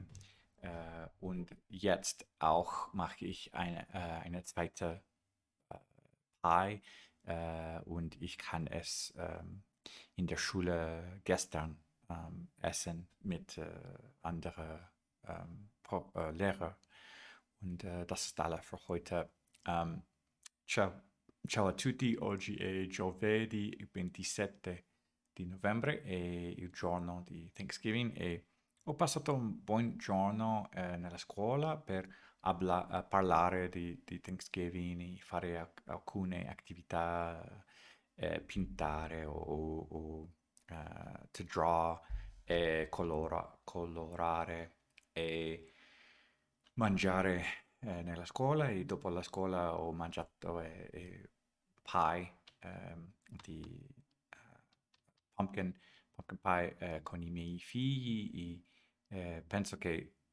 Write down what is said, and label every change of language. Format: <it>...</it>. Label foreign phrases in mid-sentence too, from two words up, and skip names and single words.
<de>Und jetzt auch mache ich eine zweite Pie und ich kann es in der Schule gestern essen mit anderen Lehrern. Und das ist alles für heute. Ciao.</de> <it>Ciao a tutti, oggi è giovedì 27 di novembre, è il giorno di Thanksgiving e ho passato un buon giorno nella scuola per parlare di Thanksgiving e fare alcune attività, pintare</it> <en>to draw</en> <it>e colorare e mangiare nella scuola e dopo la scuola ho mangiato pie di pumpkin,</it> <en>pumpkin pie</en> <it>con i miei figli e penso che</it>